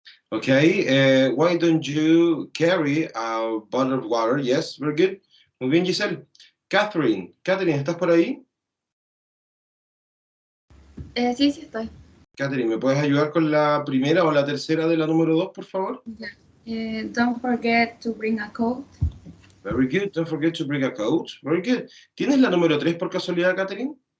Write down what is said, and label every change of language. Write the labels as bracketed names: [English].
[English] Ok, why don't you carry a bottle of water? Yes, very good. [Spanish] Muy bien, Giselle. Catherine, ¿estás por ahí? Sí, sí estoy. Catherine, ¿me puedes ayudar con la primera o la tercera de la número 2, por favor? [English] Don't forget to bring a coat. Very good. Don't forget to bring a coat. Very good. [Spanish] ¿Tienes la número 3 por casualidad, Catherine?